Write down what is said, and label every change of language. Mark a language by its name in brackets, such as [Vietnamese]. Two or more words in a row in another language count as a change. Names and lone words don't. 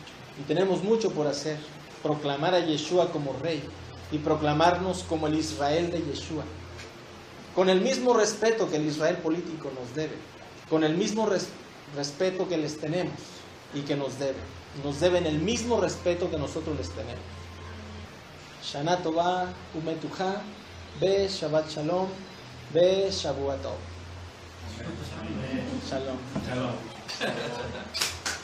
[Spanish] Y tenemos mucho por hacer. Proclamar a Yeshua como Rey. Y proclamarnos como el Israel de Yeshua. Con el mismo respeto que el Israel político nos debe. Con el mismo respeto que les tenemos y que nos deben. Nos deben el mismo respeto que nosotros les tenemos. [Hebrew] שנה טובה ומתוקה. בשבת שלום. בשבועות טוב. Shalom. Shalom.